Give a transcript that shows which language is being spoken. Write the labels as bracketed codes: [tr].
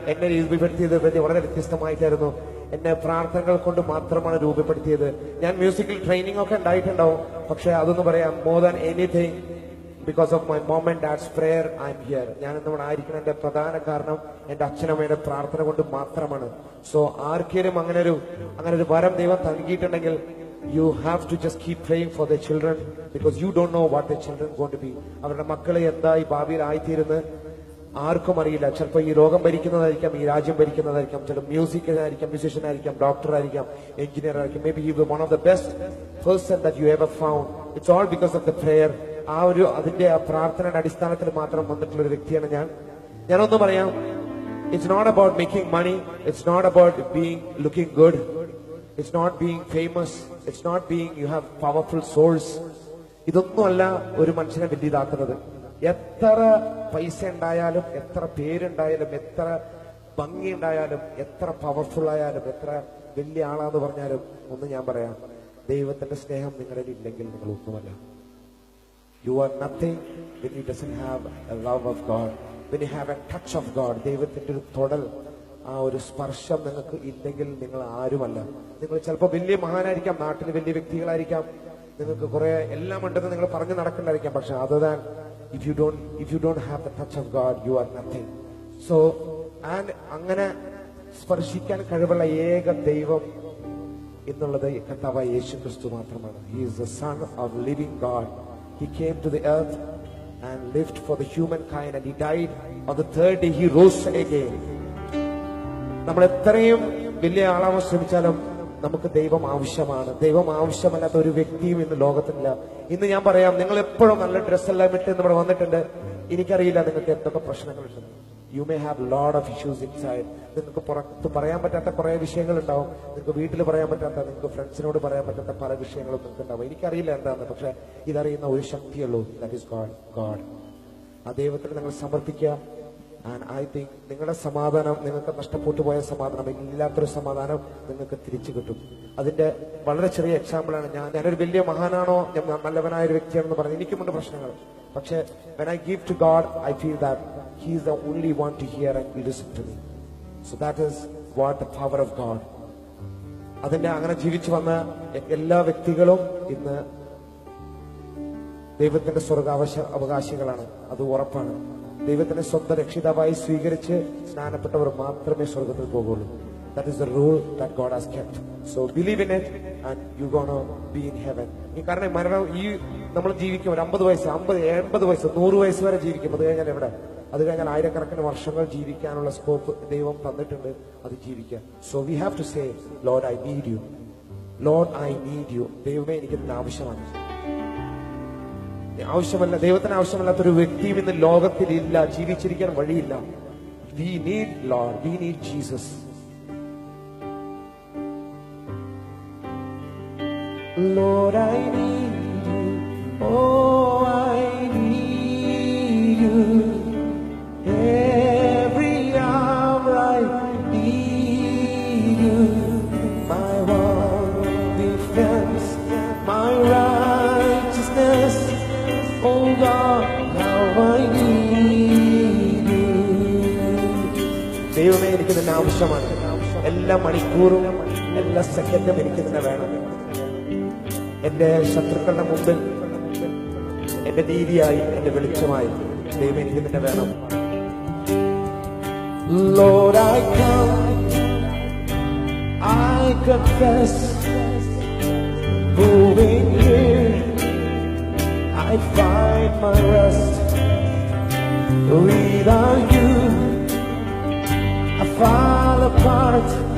[ml] എന്നെ രൂപപ്പെടുത്തിയത് വളരെ വ്യത്യസ്തമായിട്ടായിരുന്നു. എന്നെ പ്രാർത്ഥനകൾ കൊണ്ട് മാത്രമാണ് രൂപപ്പെടുത്തിയത്. ഞാൻ മ്യൂസിക്കൽ ട്രെയിനിങ് ഒക്കെ ഉണ്ടായിട്ടുണ്ടാവും, പക്ഷെ അതൊന്നും പറയാം, [en] More than anything because of my mom and dad's prayer I am here. [ml] ഞാൻ ഇന്നിവിടെ ആയിരിക്കുന്നതിന്റെ പ്രധാന കാരണം എന്റെ അച്ഛനമ്മയുടെ പ്രാർത്ഥന കൊണ്ട് മാത്രമാണ്. [en] so [ml] ആർക്കെങ്കിലും അങ്ങനെ ഒരു വരം ദൈവം നൽകിയിട്ടുണ്ടെങ്കിൽ, [en] you have to just keep praying for their children because you don't know what their children are going to be. [ml] അവരുടെ മക്കളെ എന്തായി ഭാവിയിൽ ആയിത്തീരുന്ന് ആർക്കും അറിയില്ല. ചിലപ്പോൾ ഈ രോഗം ഭരിക്കുന്നതായിരിക്കാം, ഈ രാജ്യം ഭരിക്കുന്നതായിരിക്കാം, ചില മ്യൂസിക്കായിരിക്കാം, മ്യൂസിഷ്യൻ ആയിരിക്കാം, ഡോക്ടർ ആയിരിക്കാം, എഞ്ചിനീയർ ആയിരിക്കാം. [en] Maybe he was one of the best person that you ever found. It's all because of the prayer. [ml] അതിന്റെ പ്രാർത്ഥനയുടെ അടിസ്ഥാനത്തിൽ മാത്രം വന്നിട്ടുള്ള ഒരു വ്യക്തിയാണ് ഞാനൊന്ന് പറയാം. [en] It's not about making money. It's not about being looking good. It's not being famous. It's not being you have powerful souls. [ml] ഇതൊന്നുമല്ല ഒരു മനുഷ്യനെ വലുതാക്കുന്നത്. എത്ര പൈസ ഉണ്ടായാലും, എത്ര പേരുണ്ടായാലും, എത്ര ഭംഗി ഉണ്ടായാലും, എത്ര പവർഫുൾ ആയാലും, എത്ര വലിയ ആളാന്ന് പറഞ്ഞാലും ഒന്ന് ഞാൻ പറയാം, ദൈവത്തിന്റെ സ്നേഹം നിങ്ങളിൽ ഇല്ലെങ്കിൽ നിങ്ങൾ ഒന്നുമല്ല. [en] You are nothing when you doesn't have a love of God, when you have a touch of God. [ml] ദൈവത്തിന്റെ ഒരു തൊടൽ, ആ ഒരു സ്പർശം നിങ്ങൾക്ക് ഇല്ലെങ്കിൽ നിങ്ങൾ ആരുമല്ല. നിങ്ങൾ ചിലപ്പോൾ വലിയ മഹാനായിരിക്കാം, നാട്ടിൽ വലിയ വ്യക്തികളായിരിക്കാം, നിങ്ങൾക്ക് കുറെ എല്ലാം ഉണ്ടെന്ന് നിങ്ങൾ പറഞ്ഞു നടക്കണ്ടായിരിക്കാം, പക്ഷെ [en] Other than if you don't have the touch of God, you are nothing. [ml] So അങ്ങനെ സ്പർശിക്കാൻ കഴിവുള്ള ഏക ദൈവം എന്നുള്ളത് കർത്താവായ യേശു ക്രിസ്തു മാത്രമാണ്. [en] He is the Son of living God. He came to the earth and lived for the humankind, and he died. On the third day he rose again. [ml] നമ്മൾ എത്രയും വലിയ ആളാവാൻ ശ്രമിച്ചാലും നമുക്ക് ദൈവം ആവശ്യമാണ്. ദൈവം ആവശ്യമല്ലാത്ത ഒരു വ്യക്തിയും ഇന്ന് ലോകത്തില്ല. ഇന്ന് ഞാൻ പറയാം, നിങ്ങൾ എപ്പോഴും നല്ല ഡ്രസ്സെല്ലാം ഇട്ട് ഇവിടെ വന്നിട്ടുണ്ട്. എനിക്കറിയില്ല നിങ്ങൾക്ക് എന്തൊക്കെ പ്രശ്നങ്ങളുണ്ട്. [en] You may have lot of issues inside. [ml] നിങ്ങൾക്ക് പുറത്ത് പറയാൻ പറ്റാത്ത കുറെ വിഷയങ്ങൾ ഉണ്ടാവും. നിങ്ങൾക്ക് വീട്ടിൽ പറയാൻ പറ്റാത്ത, നിങ്ങൾക്ക് ഫ്രണ്ട്സിനോട് പറയാൻ പറ്റാത്ത പല വിഷയങ്ങളും നിങ്ങൾക്ക് ഉണ്ടാവും. എനിക്കറിയില്ല എന്താണെന്ന്, പക്ഷെ ഇതറിയുന്ന ഒരു ശക്തിയുള്ളൂ, [en] That is God. [ml] ആ ദൈവത്തിന് നിങ്ങൾ സമർപ്പിക്കുക. [en] and I think [ml] നിങ്ങളുടെ സമാധാനം, നിങ്ങൾക്ക് നഷ്ടപ്പെട്ടു പോയ സമാധാനം, ഇല്ലാത്തൊരു സമാധാനം നിങ്ങൾക്ക് തിരിച്ചു കിട്ടും. അതിന്റെ വളരെ ചെറിയ എക്സാമ്പിളാണ് ഞാനൊരു വലിയ മഹാനാണോ, ഞാൻ നല്ലവനായ ഒരു വ്യക്തിയാണെന്ന് പറഞ്ഞു, എനിക്കുമുണ്ട് പ്രശ്നങ്ങൾ. [en] പക്ഷെ when I give to God, I feel that He is the only one to hear and listen to me. So that is what the power of God. [ml] അതിന്റെ അങ്ങനെ ജീവിച്ചു വന്ന എല്ലാ വ്യക്തികളും ഇന്ന് ദൈവത്തിന്റെ അവകാശികളാണ്. അത് ഉറപ്പാണ്. ദൈവത്തിന്റെ സ്വന്തം രക്ഷിതാവായി സ്വീകരിച്ച് സ്നാനപ്പെട്ടവർ മാത്രമേ സ്വർഗത്തിൽ പോകുള്ളൂ. [en] That is the rule that God has kept. So believe in it and you're going to be in heaven. [ml] കാരണം മരണം നമ്മൾ ജീവിക്കും, ഒരു 50 വയസ്സ്, 50, 80 വയസ്സ്, 100 വയസ്സ് വരെ ജീവിക്കും. അത് കഴിഞ്ഞാൽ എവിടെ? അത് കഴിഞ്ഞാൽ ആയിരക്കണക്കിന് വർഷങ്ങൾ ജീവിക്കാനുള്ള സ്കോപ്പ് ദൈവം തന്നിട്ടുണ്ട്. അത് ജീവിക്കാം. [en] So we have to say, Lord, I need you. Lord, I need you. [ml] ദൈവമേ, എനിക്ക് നിന്റെ ആവശ്യമാണ്. ആവശ്യമല്ല, ദൈവത്തിന് ആവശ്യമല്ലാത്തൊരു വ്യക്തിയും ഇന്ന് ലോകത്തിലില്ല, ജീവിച്ചിരിക്കാൻ വഴിയില്ല. [en] We need Lord, we need Jesus. Lord, I need you. Oh, I need you. Every hour I need you. My one defense, my righteousness. Oh God, how I need you. [ml] ദൈവമേ, എനിക്ക് നിന്നെ ആവശ്യമാണ്. എല്ലാ മണിക്കൂറും, എല്ലാ സെക്കൻഡും എനിക്ക് നിന്നെ വേണം. എന്റെ ശത്രുക്കളുടെ മുമ്പിൽ എന്റെ നീതിയായി, എന്റെ വെളിച്ചമായി ദൈവം എനിക്ക് നിന്നെ വേണം. [en] Lord, I come, I confess, moving here I find my rest. Without you I fall apart.